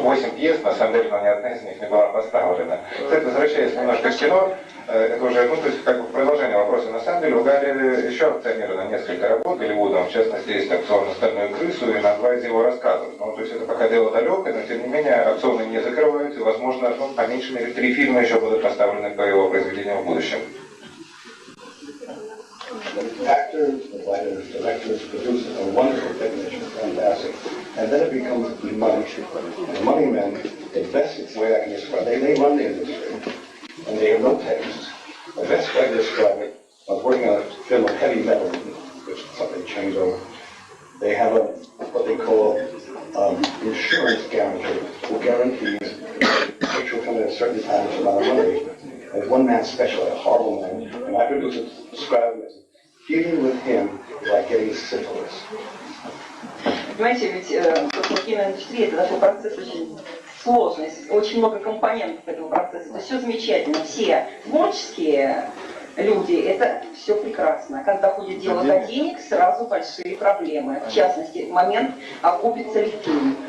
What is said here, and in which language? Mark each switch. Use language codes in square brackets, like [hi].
[ru] 8 пьес, на самом деле, но ни одна из них не была поставлена. Кстати, возвращаясь немножко к кино, это уже, ну, то есть, как бы продолжение вопроса, на самом деле, у Гарри еще акционировано несколько работ Голливудом, в частности, есть акцион на «Стальную крысу» и на 2 из его рассказов. Ну, то есть, это пока дело далекое, но, тем не менее, акционы не закрываются, и, возможно, ну, по меньшей мере, 3 фильма еще будут поставлены по его произведению в будущем. [en] Actors, the writers, directors, producers are wonderful technicians, fantastic. And then it becomes the money. The money men, the best way I can describe it, they run the industry, and they have no taste. The best way to describe it, I was working on a film of Heavy Metal, which is something changed over. They have what they call insurance guarantee, who guarantees the picture will come in at a certain time, it's amount of money. There's one man special, a horrible man, and my producer described him as dealing with him is like getting syphilis. [ru] Понимаете, ведь киноиндустрия это такой процесс очень сложный, очень много компонентов этого процесса. То есть все замечательно, все творческие люди, это все прекрасно. Когда доходит дело до денег, сразу большие проблемы. В частности, момент, окупится ли фильм.